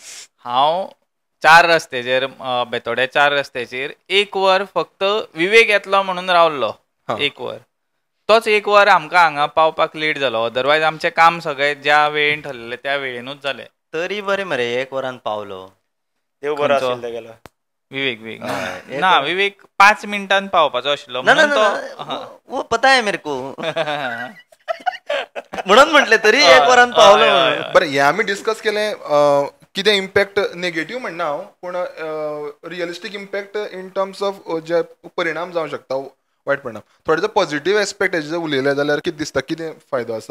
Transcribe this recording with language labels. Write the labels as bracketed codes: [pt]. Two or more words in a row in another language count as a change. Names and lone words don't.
[kok] हांव 4 रस्त्याचेर बेतोड्या 4 रस्त्याचेर 1 वर फक्त विवेक येतलो म्हणून रावल्लो. 1 वर, तोच 1 वर आमकां हांगा पावपाक लेट जालो. अदरवायज आमचें काम सगळें ज्या वेळेन ठरलेलें त्या वेळेनूच जालें. तरी बरें मरे 1 वरान पावलो. देव बरो आशिल्लो तेगेलो. विवेक ना, विवेक 5 मिनटान पावपाचो आशिल्लो म्हणून तो [hi] वो पता है मेरे को [kok] म्हणून म्हटलें तरी 1 वरान पावलो. बरें, हें आमी डिस्कस केलें कितें [en] impact negative [kok] म्हणना हांव, पूण [en] realistic impact in terms of [kok] जे परिणाम जावंक शकता वायट परिणाम. थोडे जर [en] positive aspect [kok] हेजे जर उलयले जाल्यार कितें दिसता कितें फायदो आसा?